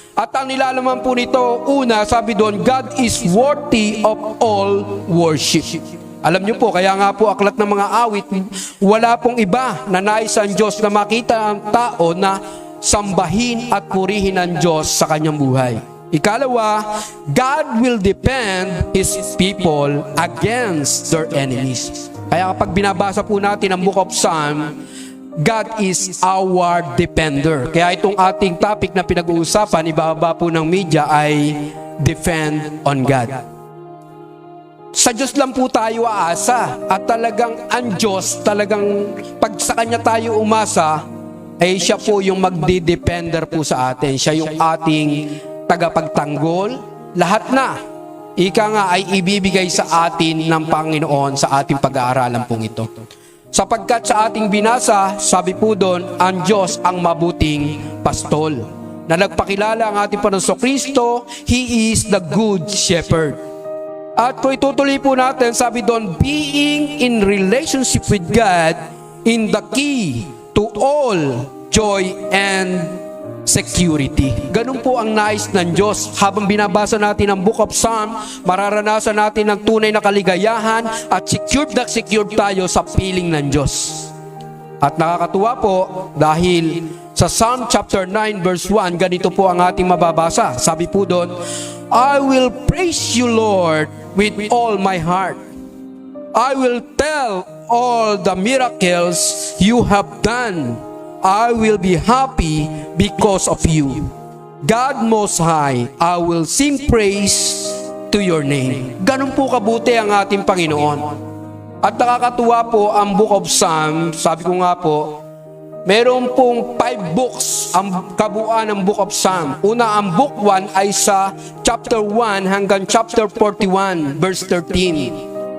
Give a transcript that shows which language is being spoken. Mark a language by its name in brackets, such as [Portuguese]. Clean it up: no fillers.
[Filipino] At ang nilalaman po nito, una, sabi doon, [English] God is worthy of all worship. [Filipino] Alam niyo po, kaya nga po aklat ng mga awit, wala pong iba na nais ang Diyos na makita ang tao na sambahin at purihin ang Diyos sa kanyang buhay. Ikalawa, [English] God will defend His people against their enemies. [Filipino] Kaya kapag binabasa po natin ang [English] Book of Psalm, God is our defender. [Filipino] Kaya itong ating topic na pinag-uusapan, ibaba po ng media ay [English] Defend on God. [Filipino] Sa Diyos lang po tayo aasa. At talagang ang Diyos, talagang pag sa Kanya tayo umasa, ay siya po yung magdi-defender po sa atin. Siya yung ating tagapagtanggol. Lahat na, ika nga ay ibibigay sa atin ng Panginoon sa ating pag-aaralan pong ito. Sapagkat sa ating binasa, sabi po doon, ang Diyos ang mabuting pastol. Na nagpakilala ang ating Panginoon Kristo, [English] He is the good shepherd. [Filipino] At kung itutuloy po natin, sabi doon, [English] being in relationship with God in the key to all joy and security. [Filipino] Ganun po ang nais ng Diyos. Habang binabasa natin ang Book of Psalm, mararanasan natin ang tunay na kaligayahan at secured na secured tayo sa piling ng Diyos. At nakakatuwa po dahil sa Psalm chapter 9 verse 1, ganito po ang ating mababasa. Sabi po doon, [English] I will praise you, Lord, with all my heart. I will tell all the miracles you have done. I will be happy because of you. God Most High, I will sing praise to your name. [Filipino] Ganun po kabuti ang ating Panginoon. At nakakatuwa po ang Book of Psalm, sabi ko nga po, meron pong 5 books ang kabuuan ng Book of Psalm. Una, ang Book 1 ay sa chapter 1 hanggang chapter 41, verse 13.